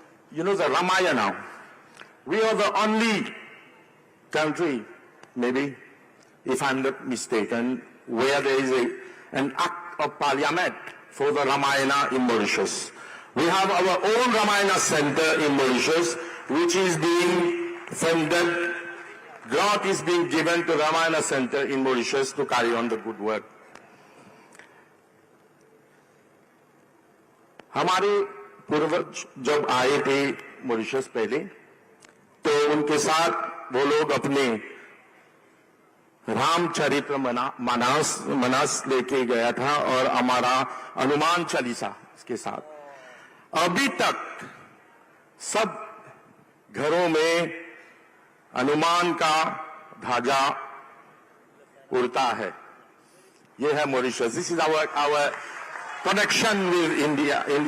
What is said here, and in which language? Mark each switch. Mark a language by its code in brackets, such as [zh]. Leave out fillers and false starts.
[en] You know the Ramayana. We are the only country, maybe, if I'm not mistaken, where there is an act of parliament for the Ramayana in Mauritius. We have our own Ramayana center in Mauritius, which is being funded. Grant is being given to Ramayana center in Mauritius to carry on the good work. [hi] हमारे पूर्वज जब आए थे Mauritius पहले, तो उनके साथ वो लोग अपने रामचरित्र मानस लेके गया था और हमारा हनुमान चालीसा इसके साथ. अभी तक सब घरों में हनुमान का ध्वजा उड़ता है, ये है Mauritius. [en] This is our connection with India.